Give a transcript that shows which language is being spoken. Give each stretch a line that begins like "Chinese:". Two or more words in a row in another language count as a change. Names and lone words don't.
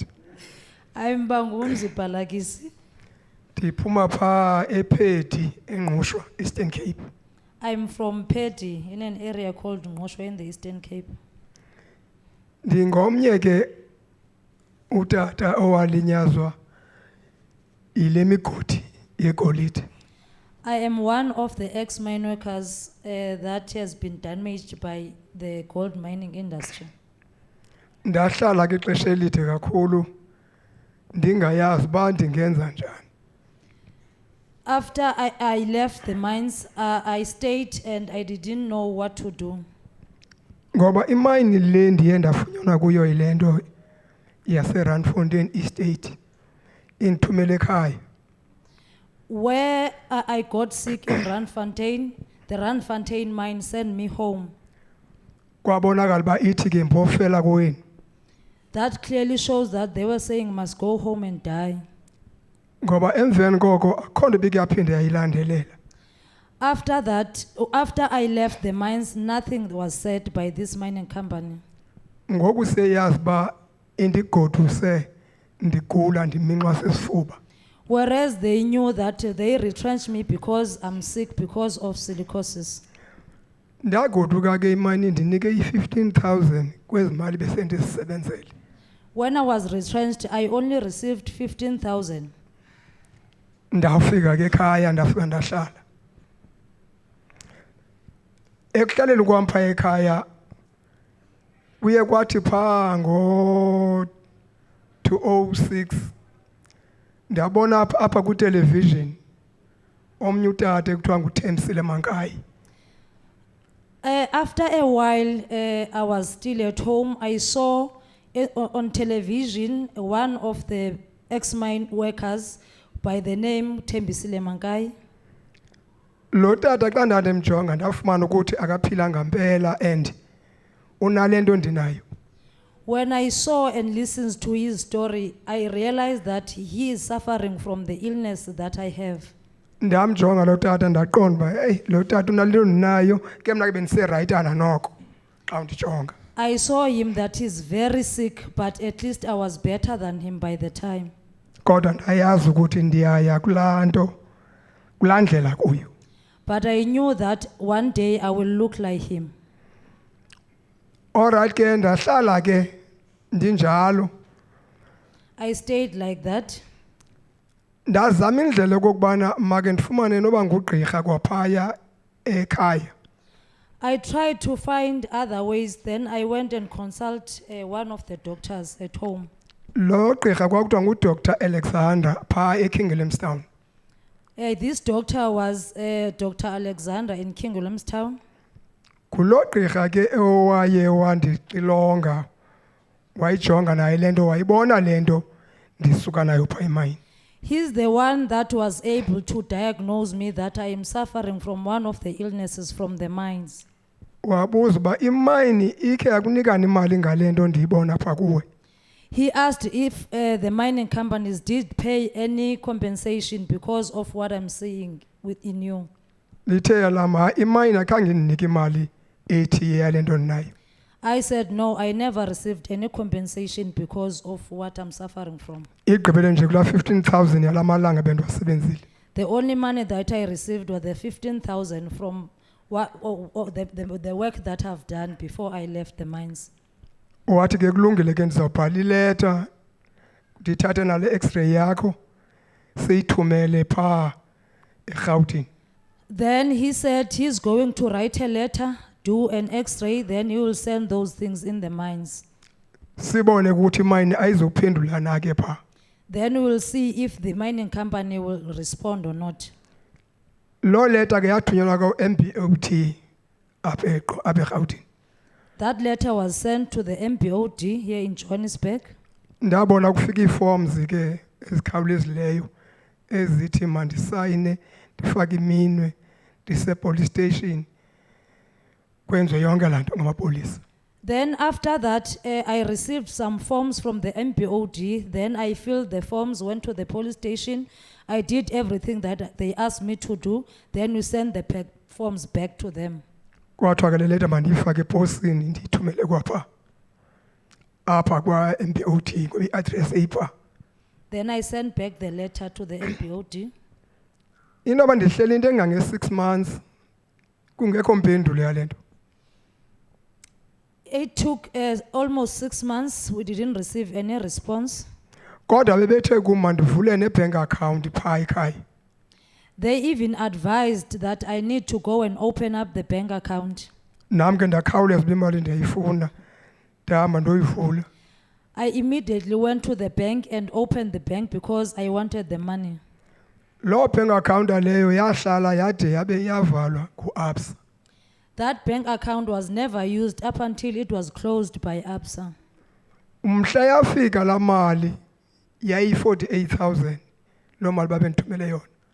English: I'm Bangumzi Balagisi.
Xhosa: Ndiphuma pha ePhedi eNgqushwa, Eastern Cape.
English: I'm from Pedi in an area called Ngoshwa in the Eastern Cape.
Xhosa: Ndingomnye ke utata owalinyazwa ile migodi yegolide.
English: I am one of the ex-mine workers that has been damaged by the gold mining industry.
Xhosa: Ndahlala ke ixesha elide kakhulu ndingayazi uba ndingenza njani.
English: After I left the mines, I stayed and I didn't know what to do.
Xhosa: Ngoba imine le ndiye ndafunyanwa kuyo yile nto yaseRandfontein Estate indithumele ekhaya.
English: Where I got sick in Randfontein, the Randfontein mine sent me home.
Xhosa: Kwabonakala uba ithi ke mbofela kowenu.
English: That clearly shows that they were saying must go home and die.
Xhosa: Ngoba emveni koko akho nto bekuyaphinde yayilandelela.
English: After that, after I left the mines, nothing was said by this mining company.
Xhosa: Ngoku seyazi uba indigoduse ndigula ndiminxwa sesifuba.
English: Whereas they knew that they retrenched me because I'm sick because of silicosis.
Xhosa: Ndagoduka ke imine ndinike i-15,000 kwezi mali besendizisebenzele.
English: When I was retrenched, I only received 15,000.
Xhosa: Ndafika ke ekhaya ndafika ndahlala. Ekuhlaleni kwam phaa ekhaya kuye kwathi phaa ngo-2006 ndabona apha kwitelevision omnye utata ekuthiwa nguThembisile Mankayi.
English: After a while, I was still at home. I saw on television one of the ex-mine workers by the name Thembisile Mankayi.
Xhosa: Lo tata xa ndandimjonga ndafumana ukuthi akaphilanga mpela and unalento ndinayo.
English: When I saw and listened to his story, I realized that he is suffering from the illness that I have.
Xhosa: Ndamjonga lo tata ndaqonda uba hey lo tata unalento ndinayo ke mna ke bendiserayitana noko xa ndijonga.
English: I saw him that he's very sick, but at least I was better than him by the time.
Xhosa: Kodwa ndayazi ukuthi ndiyaya kulaa nto kulaa ndlela kuyo.
English: But I knew that one day I will look like him. All right
Xhosa: ke ndahlala ke ndinjalo.
English: I stayed like that.
Xhosa: Ndazama indlela okokubana make ndifumane noba ngugqirha kwaphaya ekhaya.
English: I tried to find other ways. Then I went and consult one of the doctors at home.
Xhosa: Lo gqirha kwakuthiwa nguDr. Alexander phaa eKing Williamstown.
English: This doctor was Dr. Alexander in King Williamstown.
Xhosa: Kulo gqirha ke owaye wandixilonga wayijonga naye lento wayibona lento ndisuka nayo phaa emayini.
English: He's the one that was able to diagnose me that I am suffering from one of the illnesses from the mines.
Xhosa: Wabuza uba imayini ikhe yakunikani imali ngale nto ndiyibona phaa kuwe.
English: He asked if the mining companies did pay any compensation because of what I'm seeing within you.
Xhosa: lithe lama imayini akhange indinike imali ethi yale nto ndinayo.
English: I said, no, I never received any compensation because of what I'm suffering from.
Xhosa: Igqibele nje kula 15,000 yala malanga bendiwasebenzile.
English: The only money that I received was the 15,000 from the work that I've done before I left the mines.
Xhosa: Wathi ke kulungile ke ndizawubhala ileta ndithathe nale x-ray yakho siyithumele phaa eRhawutini.
English: Then he said he's going to write a letter, do an x-ray, then he will send those things in the mines.
Xhosa: Sibone ukuthi imayini ayizophendula na ke phaa.
English: Then we will see if the mining company will respond or not.
Xhosa: Lo leta ke yathunyelwa kwa-MBOT apha eRhawutini.
English: That letter was sent to the MBOD here in Johannesburg.
Xhosa: Ndabona kufika iiforms ke ezikhawulezileyo ezithi mandisayine ndifake iminwe ndise-
English: police station
Xhosa: kwenziwe yonke laa nto ngamapolisa.
English: Then after that, I received some forms from the MBOD. Then I filled the forms, went to the police station. I did everything that they asked me to do. Then we sent the forms back to them.
Xhosa: Kwathiwa ke le leta mandiyifake eposini ndiyithumele kwapha apha kwa-MBOD ngoba i-address eyipha.
English: Then I sent back the letter to the MBOD.
Xhosa: Into yoba ndihleli into engange-6 months kungekho mpendulo yale nto.
English: It took almost 6 months. We didn't receive any response.
Xhosa: Kodwa bebethe kum mandivule ne-
English: bank account
Xhosa: phaa ekhaya.
English: They even advised that I need to go and open up the bank account.
Xhosa: Nam ke ndakhawuleza uba imali ndiyayifuna ndahamba ndoyivula.
English: I immediately went to the bank and opened the bank because I wanted the money.
Xhosa: Loo
English: bank account
Xhosa: leyo yahlala yade yabe yavalwa ku-ABSA.
English: That bank account was never used up until it was closed by ABSA.
Xhosa: Mhla yafika laa mali yayi-48,000 loo mali babendithumele yona.